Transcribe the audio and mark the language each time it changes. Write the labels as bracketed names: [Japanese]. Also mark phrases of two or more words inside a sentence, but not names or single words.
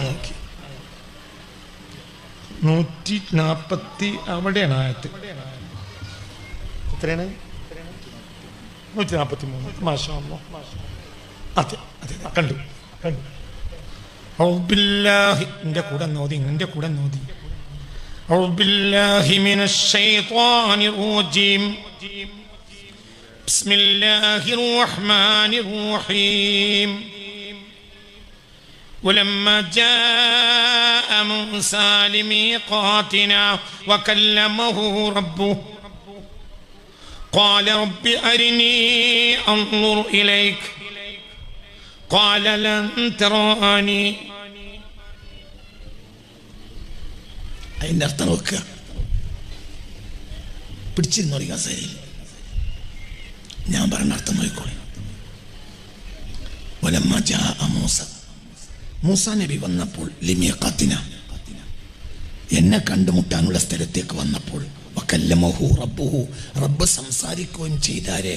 [Malayalam] 140 അവിടെയാണ് ആയത്ത്. എത്രയാണ്? 143. [Arabic] ما شاء الله. [Malayalam] അതെ അതെ, കണ്ടു. എൻ്റെ കൂടെ നോതി. [Arabic] أعوذ بالله من الشيطان الرجيم. بسم الله الرحمن الرحيم. ولما جاء موسى لميقاتنا وكلمه ربه قال رب أرني أنظر إليك قال لن تراني. [Malayalam] അതിൻ്റെ അർത്ഥം നോക്കുക. പിടിച്ചിരുന്നോ കസേരയിൽ? ഞാൻ പറഞ്ഞ അർത്ഥം നോക്കിക്കോളി. [Arabic] ولما جاء [Malayalam] മൂസ നബി വന്നപ്പോൾ ലിമീഖാത്തിന, എന്നെ കണ്ടുമുട്ടാനുള്ള സ്ഥലത്തേക്ക് വന്നപ്പോൾ [Arabic] وكلمه ربه, [Malayalam] റബ്ബ് സംസാരിക്കുകയും ചെയ്താരേ.